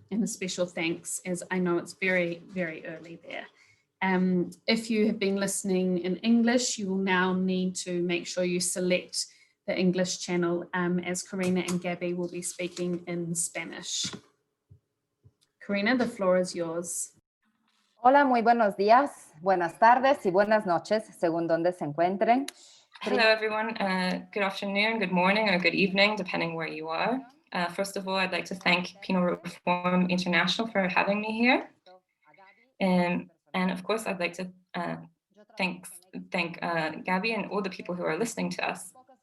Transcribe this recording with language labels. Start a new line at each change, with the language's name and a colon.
English: And a special thanks, as I know it's very, very early there. If you have been listening in English, you will now need to make sure you select the English channel, as Corina and Gabby will be speaking in Spanish. Karina, the floor is yours.
Spanish: Hola, muy buenos días, buenas tardes y buenas noches, según donde se encuentren.
English: Hello, everyone. Good afternoon, good morning, or good evening, depending where you are. First of all, I'd like to thank Penal Reform International for having me here. And of course, I'd like to thank Gabby and all the people who are listening to us.